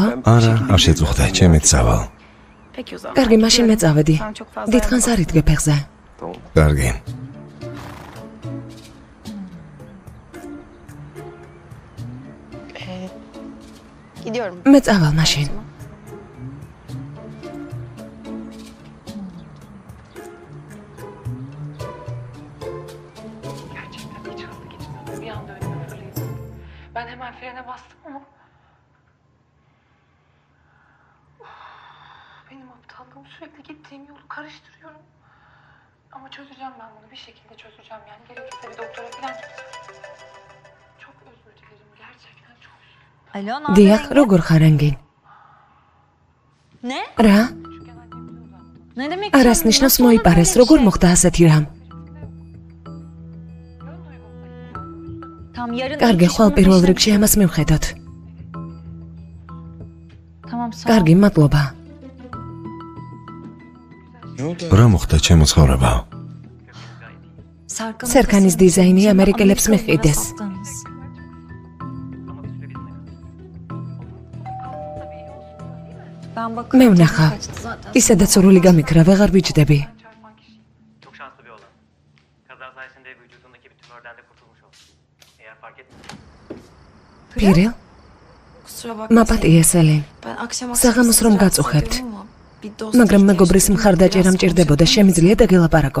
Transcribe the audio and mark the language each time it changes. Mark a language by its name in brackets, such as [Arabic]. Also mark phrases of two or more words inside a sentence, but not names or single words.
[Georgian] არა, არ შეწუხდა, ჩემით სავალ. კარგი, მაშინ მე წავედი. დიდხანს არ იდგე ფეხზე. კარგი. მე წავალ მაშინ. [Turkish] Ben hemen frene bastım ama... Benim aptallığım, sürekli gittiğim yolu karıştırıyorum. Ama çözeceğim ben bunu, bir şekilde çözeceğim yani. Gerekirse bir doktora falan gideceğim. Çok özür dilerim, gerçekten çok üzüldüm. [Georgian] დიახ, როგორ ხარ ენგინ? [Turkish] Ne? [Georgian] რა? [Turkish] Ne demek? [Georgian] არას ნიშნავს მოიპარეს, როგორ მოხდა ასეთი რამ? [Turkish] Tam yarın. [Georgian] კარგი, ხვალ პირველ რიგში ამას მივხედოთ. [Turkish] Tamam sağ ol. [Georgian] კარგი, მადლობა. რა მოხდა ჩემო ცხოვრება? სერკანის დიზაინი ამერიკელებს მიჰყიდეს. მე ვნახა. ისედაც სურვილი გამიქრა, ვეღარ ვიჯდები. [Turkish] Çok şanslı bir oğlan. Kaza sayesinde vücudundaki bir tümörden de kurtulmuş oldu. Eğer fark etmediysen. [Georgian] პირილ? მაპატიე სელენ. საღამოს რომ გაწუხებთ. მაგრამ მეგობრის მხარდაჭერა მჭირდებოდა, შემიძლია დაგელაპარაკო.